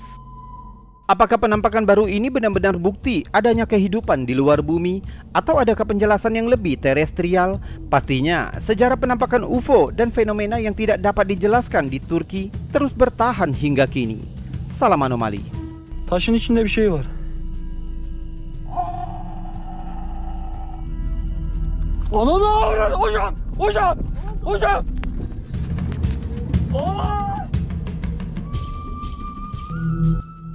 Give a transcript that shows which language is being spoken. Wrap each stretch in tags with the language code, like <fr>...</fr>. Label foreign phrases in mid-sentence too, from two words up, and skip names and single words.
<id>Apakah penampakan baru ini benar-benar bukti adanya kehidupan di luar bumi, atau adakah penjelasan yang lebih terestrial? Pastinya, sejarah penampakan UFO dan fenomena yang tidak dapat dijelaskan di Turki terus bertahan hingga kini. Salam anomali.</id> <tr>Taşın içinde bir şey var. Ananı hocam! Hocam! Hocam! Aa!</tr>